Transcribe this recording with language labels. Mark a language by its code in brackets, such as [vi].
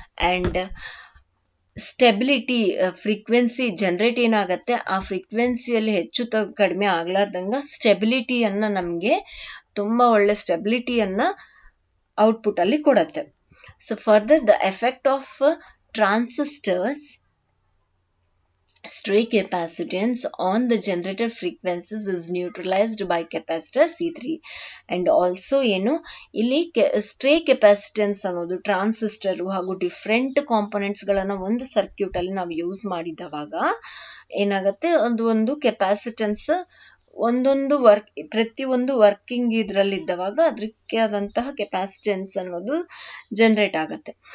[kn] And stability frequency generate ಏನಾಗುತ್ತೆ ಆ ಫ್ರೀಕ್ವೆನ್ಸಿಯಲ್ಲಿ ಹೆಚ್ಚು ಕಡಿಮೆ ಆಗ್ಲಾರ್ದಂಗ ಸ್ಟೆಬಿಲಿಟಿಯನ್ನ ನಮಗೆ ತುಂಬಾ ಒಳ್ಳೆ ಸ್ಟೆಬಿಲಿಟಿಯನ್ನ ಔಟ್ಪುಟ್ ಅಲ್ಲಿ ಕೊಡುತ್ತೆ. [en] So further the effect of transistors stray capacitance on the generated frequencies is neutralized by capacitor C3. and also [kn] ಏನು ಇಲ್ಲಿ stray capacitance ಅನ್ನೋದು ಟ್ರಾನ್ಸಿಸ್ಟರ್ ಹಾಗೂ ಡಿಫ್ರೆಂಟ್ ಕಾಂಪೊನೆಂಟ್ಸ್ ಗಳನ್ನ ಒಂದು ಸರ್ಕ್ಯೂಟ್ ಅಲ್ಲಿ ನಾವು ಯೂಸ್ ಮಾಡಿದವಾಗ ಏನಾಗುತ್ತೆ, ಒಂದು ಕೆಪಾಸಿಟೆನ್ಸ್ ಒಂದೊಂದು ಪ್ರತಿಯೊಂದು ವರ್ಕಿಂಗ್ ಇದ್ರಲ್ಲಿದ್ದವಾಗ ಅದಕ್ಕೆ ಆದಂತಹ ಕೆಪಾಸಿಟೆನ್ಸ್ ಅನ್ನೋದು ಜನರೇಟ್ ಆಗುತ್ತೆ.